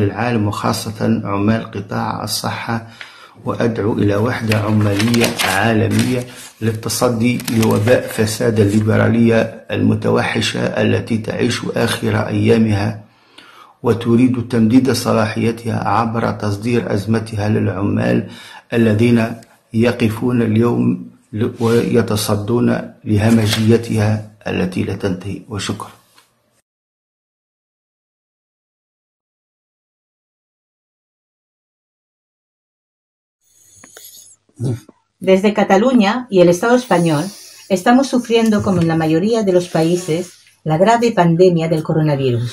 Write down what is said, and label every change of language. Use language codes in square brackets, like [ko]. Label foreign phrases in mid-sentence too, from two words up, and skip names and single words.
[ar] العالم وخاصة عمال قطاع الصحة، وأدعو إلى وحدة عمالية عالمية للتصدي لوباء فساد الليبرالية المتوحشة التي تعيش آخر أيامها وتريد تمديد صلاحيتها عبر تصدير أزمتها للعمال الذين يقفون اليوم ويتصدون لهمجيتها التي لا تنتهي. وشكرا. [es] Desde Cataluña y el Estado español estamos sufriendo, como en la mayoría de los países, la grave pandemia del coronavirus.